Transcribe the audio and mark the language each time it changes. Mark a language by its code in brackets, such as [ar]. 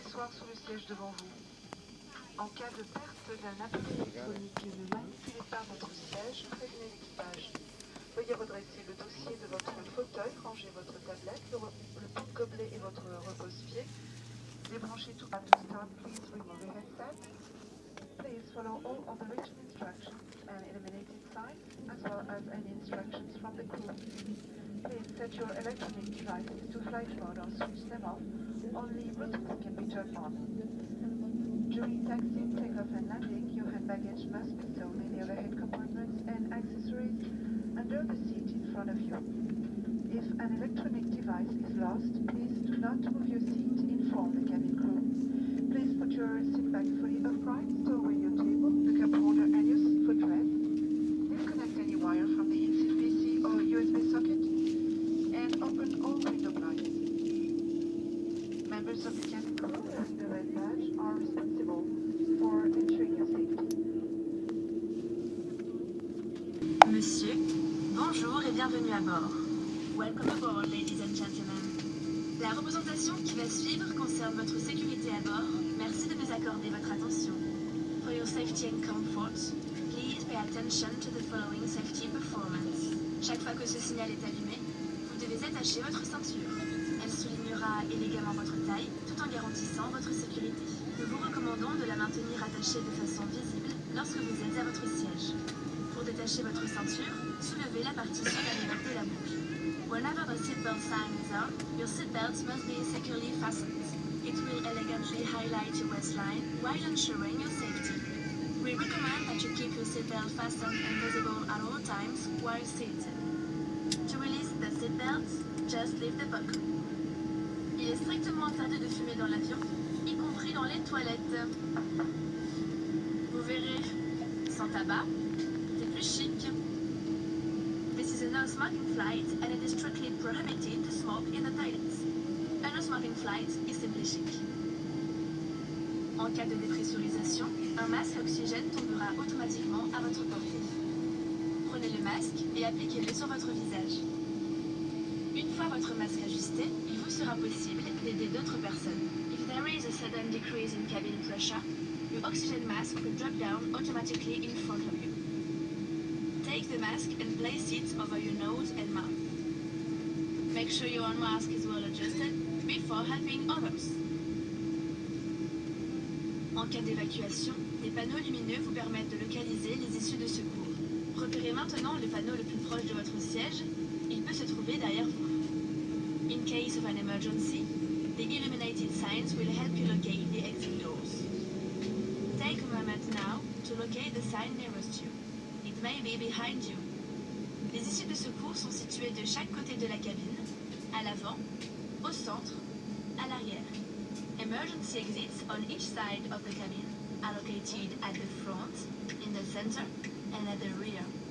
[fr] sur le siège devant vous. En cas de perte d'un appareil électronique, ne manipulez pas votre siège, prévenez l'équipage. Veuillez redresser le dossier de votre fauteuil, ranger votre tablette, le porte-gobelet et votre repose-pied. Débranchez tout. [en] To start, please remove your headset. Please follow all of the written instructions and illuminated signs, as well as any instructions from the crew. Please set your electronic devices to flight mode or switch them off. Only Bluetooth can be turned on. During taxi, takeoff and landing, your hand baggage must be stored in the overhead compartments and accessories under the seat in front of you. If an electronic device is lost, please do not move your seat. Inform the cabin crew. Please put your seat back fully upright, stow away your table, the cup holder and your footrest. Disconnect any wire from the in-seat PC or USB socket and open all window blinds. Members of the cabin crew wearing the red badge are responsible for ensuring your safety. [fr] Monsieur, bonjour et bienvenue à bord. [en] Welcome aboard, ladies and gentlemen. [fr] La représentation qui va suivre concerne votre sécurité à bord. Merci de nous accorder votre attention. [en] For your safety and comfort, please pay attention to the following safety performance. [fr] Chaque fois que ce signal est allumé, vous devez attacher votre ceinture. Elle soulignera élégamment votre taille, tout en garantissant votre sécurité. Nous vous recommandons de la maintenir attachée de façon visible lorsque vous êtes à votre siège. Pour détacher votre ceinture, soulevez la partie supérieure de la boucle. [en] Whenever the seatbelt sign is on, your seatbelt must be securely fastened. It will elegantly highlight your waistline while ensuring your safety. We recommend that you keep your seatbelt fastened and visible at all times while seated. To release the seatbelt, just leave the buckle. [fr] Il est strictement interdit de fumer dans l'avion, y compris dans les toilettes. Vous verrez, sans tabac, c'est plus chic. [en] This is a no-smoking flight and it is strictly prohibited to smoke in the toilets. A no-smoking flight is simply chic. [fr] En cas de dépressurisation, un masque à oxygène tombera automatiquement à votre portée. Prenez le masque et appliquez-le sur votre visage. Une fois votre masque ajusté, il vous sera possible d'aider d'autres personnes. [en] If there is a sudden decrease in cabin pressure, your oxygen mask will drop down automatically in front of you. Take the mask and place it over your nose and mouth. Make sure your own mask is well adjusted before helping others. [fr] En cas d'évacuation, des panneaux lumineux vous permettent de localiser les issues de secours. Repérez maintenant le panneau le plus proche de votre siège. Il peut se trouver derrière vous. [en] In case of an emergency, the illuminated signs will help you locate the exit doors. Take a moment now to locate the sign nearest you. It may be behind you. [fr] Les issues de secours sont situées de chaque côté de la cabine, à l'avant, au centre, à l'arrière. [en] Emergency exits on each side of the cabin are located at the front, in the center, and at the rear.